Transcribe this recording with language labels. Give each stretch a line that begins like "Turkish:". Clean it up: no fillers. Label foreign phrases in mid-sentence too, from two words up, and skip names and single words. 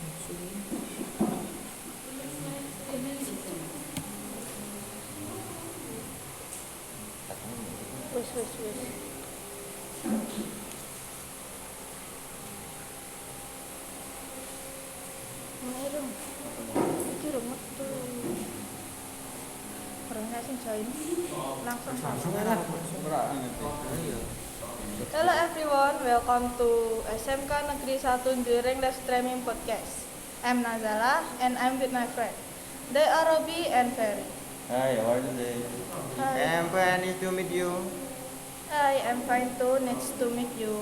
Javanese: Wis.
Indonesian: Mulai dong.
Javanese: Iki rung metu. Orangnya sing join.
Indonesian: Langsung lah.
English: Hello everyone, welcome to SMK Negeri 1 During Live Streaming Podcast. I'm Nazala and I'm with my friend. They are Robbie and Ferry. Hi, how are you today? Hi. I'm fine, nice to meet you. Hi, I'm fine too. Nice to meet you.